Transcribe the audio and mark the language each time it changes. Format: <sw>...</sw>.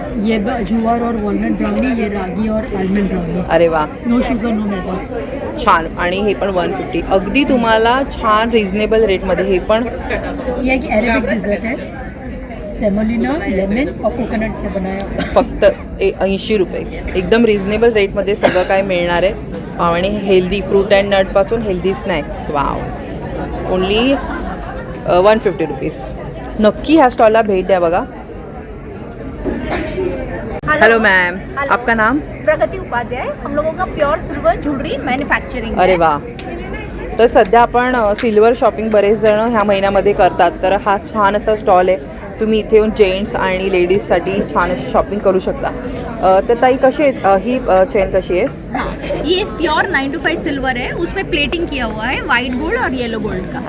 <hi>ये ज्वार और walnut brownie, ये रागी और आलमंड ब्राउनी.</hi> <mr>अरे वा,</mr> <en>No sugar no maida.</en> <mr>छान. आणि हे पण 150 अगदी तुम्हाला छान रिझनेबल रेटमध्ये. हे पण</mr> <hi>ये एक अरेबिक डिज़र्ट है, सेमोलिना लेमन और कोकोनट से बनाया.</hi> <mr>फक्त 80 रुपये. एकदम रिझनेबल रेटमध्ये सगळं काय मिळणार आहे. आणि healthy fruit and नटपासून healthy snacks.</mr> <en>Wow, only 150 rupees.</en> <mr>नक्की ह्या स्टॉलला भेट द्या बघा.</mr> <hi>हेलो मैम, आपका नाम? प्रगति उपाध्याय. हम लोगों का प्योर सिल्वर ज्वेलरी मैन्युफैक्चरिंग.</hi> <mr>अरे वा. तर सध्या आपण सिल्वर शॉपिंग बरेच जण ह्या महिन्यामध्ये करतात. तर हा छान असा स्टॉल आहे. तुम्ही इथे येऊन जेंट्स आणि लेडीजसाठी छान अशी शॉपिंग करू शकता. तर ताई कशी आहे ही चेन कशी आहे?</mr> <hi>ये प्योर 925 सिल्वर है, उसमें प्लेटिंग किया हुआ है वाइट गोल्ड और येलो गोल्ड का.</hi>